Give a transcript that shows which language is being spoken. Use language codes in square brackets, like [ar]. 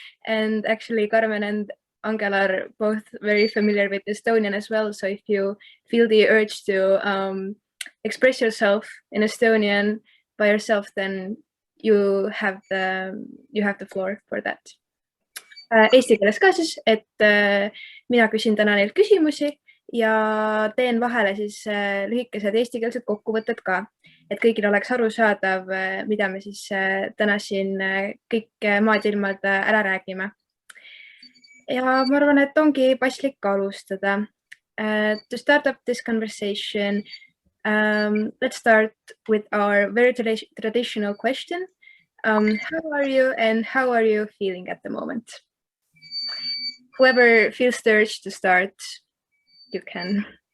[en] And actually, Carmen and Angela are both very familiar with Estonian as well. So if you feel the urge to express yourself in Estonian by yourself, then you have the floor for that. [et] Eesti keeles ka siis, et mina küsin täna neilt küsimusi ja teen vahele siis lühikesed eestikeelsed kokkuvõtted ka, et kõigil oleks arusaadav, mida me siis täna siin kõik maad-ilmad ära räägime. Ja ma arvan, et ongi paslik alustada. [en] To start up this conversation, let's start with our very traditional question. How are you and how are you feeling at the moment? Whoever feels the urge to start, you can.